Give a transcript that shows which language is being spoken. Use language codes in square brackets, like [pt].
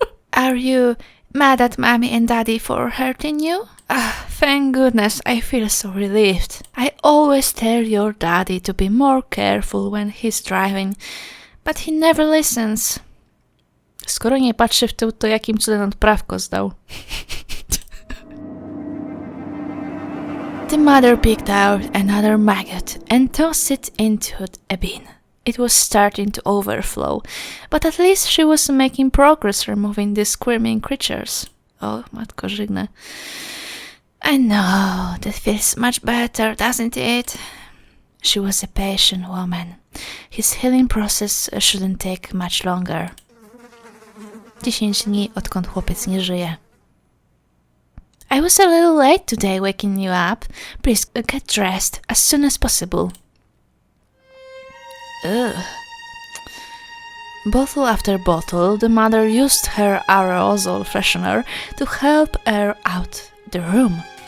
[en] Are you mad at mommy and daddy for hurting you? Thank goodness, I feel so relieved. I always tell your daddy to be more careful when he's driving, but he never listens. [pl] Skoro nie patrzy w tył, to jakim cudem on prawko zdał? [en] The mother picked out another maggot and tossed it into a bin. It was starting to overflow, but at least she was making progress removing the squirming creatures. [pl] Oh, matko żygne. [en] I know, that feels much better, doesn't it? She was a patient woman. His healing process shouldn't take much longer. [pl] 10 dni, odkąd chłopiec nie żyje. [en] I was a little late today waking you up. Please get dressed as soon as possible. Ugh. Bottle after bottle, the mother used her aerosol freshener to help air out the room.